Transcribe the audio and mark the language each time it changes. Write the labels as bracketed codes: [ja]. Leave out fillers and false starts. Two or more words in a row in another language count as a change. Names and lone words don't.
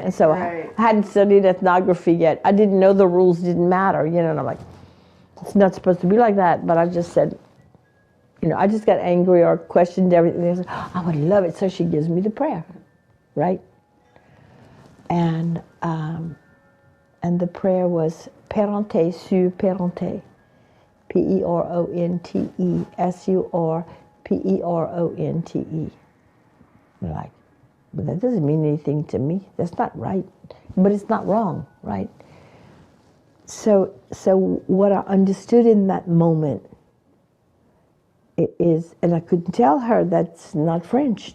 [en] And so I hadn't studied ethnography yet. I didn't know the rules didn't matter, you know, and I'm like, it's not supposed to be like that. But I just said, you know, I just got angry or questioned everything. I said, I would love it. So she gives me the prayer, right? And the prayer was [fr] Parenté sur Parenté, [en] P-E-R-O-N-T-E-S-U-R-P-E-R-O-N-T-E. We're like, but that doesn't mean anything to me. That's not right. But it's not wrong, right? So what I understood in that moment is, and I could tell her that's not French.